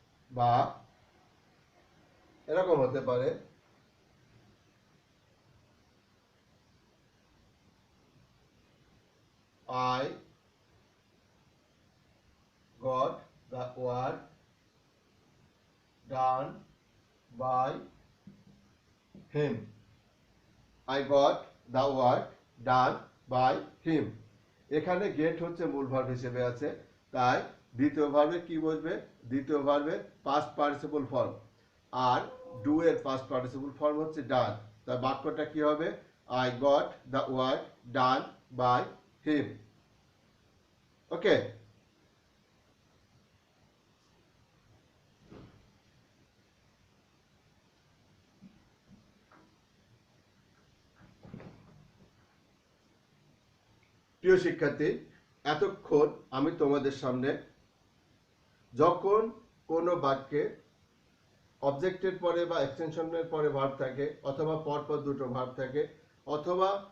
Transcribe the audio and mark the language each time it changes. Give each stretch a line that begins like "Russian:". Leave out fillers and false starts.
Bangla: বা এরকম হতে পারে,
English: I got the work done by him. I got the work done by him.
Bangla: এখানে গেট হচ্ছে মূল ভার্ব হিসেবে আছে, তাই দ্বিতীয় ভার্বে কি বসবে? দ্বিতীয় ভার্বের past participle form. আর do এর পাস্ট পার্টিসিপল ফর্ম হচ্ছে ডান। তাই বাক্যটা কি হবে?
English: I got the work done by him.
Bangla: ওকে, প্রিয় শিক্ষার্থী, এতক্ষণ আমি তোমাদের সামনে যখন কোনো বাক্যে অবজেক্টের পরে বা এক্সটেনশনের পরে ভার্ব থাকে, অথবা পরপর দুটো ভার্ব থাকে, অথবা